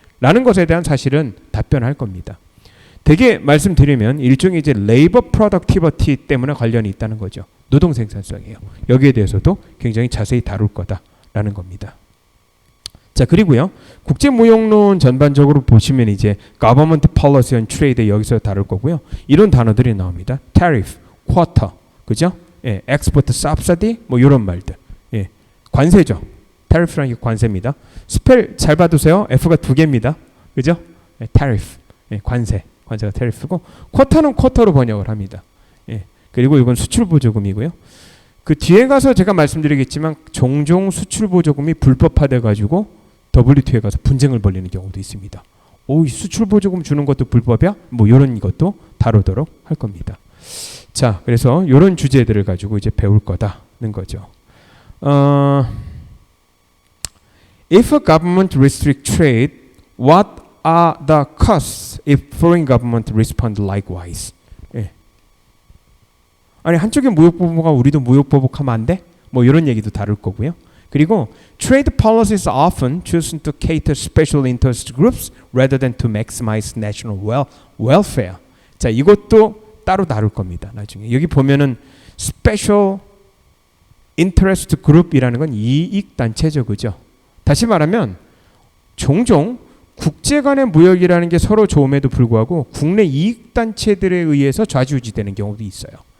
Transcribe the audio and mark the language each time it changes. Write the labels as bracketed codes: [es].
[ko] 라는 것에 대한 사실은 답변할 겁니다. 되게 말씀드리면 일종의 이제 레이버 프로덕티비티 때문에 관련이 있다는 거죠. 노동 생산성이에요. 여기에 대해서도 굉장히 자세히 다룰 거다라는 겁니다. 자, 그리고요. 국제 무역론 전반적으로 보시면 이제 government policy on trade 여기서 다룰 거고요. 이런 단어들이 나옵니다. tariff, quota, 그죠? 예, export subsidy 뭐 이런 말들. 예, 관세죠. tariff라는 게 관세입니다. 스펠 잘 봐두세요. F가 두 개입니다. 그죠? 예, tariff, 예, 관세. 관세가 tariff고 쿼터는 쿼터로 번역을 합니다. 예. 그리고 이건 수출 보조금이고요. 그 뒤에 가서 제가 말씀드리겠지만 종종 수출 보조금이 불법화돼 가지고 WTO에 가서 분쟁을 벌이는 경우도 있습니다. 이 수출 보조금 주는 것도 불법이야? 뭐 이런 것도 다루도록 할 겁니다. 자, 그래서 이런 주제들을 가지고 이제 배울 거다는 거죠. [en] If a government restrict trade, what are the costs if foreign government respond likewise? [ko] 예. 아니 한쪽에 무역보복하고 우리도 무역보복하면 안 돼? 뭐 이런 얘기도 다룰 거고요. 그리고 [en] trade policies are often chosen to cater special interest groups rather than to maximize national welfare. [ko] 자, 이것도 따로 다룰 겁니다. 나중에 여기 보면은 special interest group이라는 건 이익 단체죠, 그죠? 다시 말하면 종종 국제 간의 무역이라는 게 서로 좋음에도 불구하고 국내 이익 단체들에 의해서 좌지우지되는 경우도 있어요.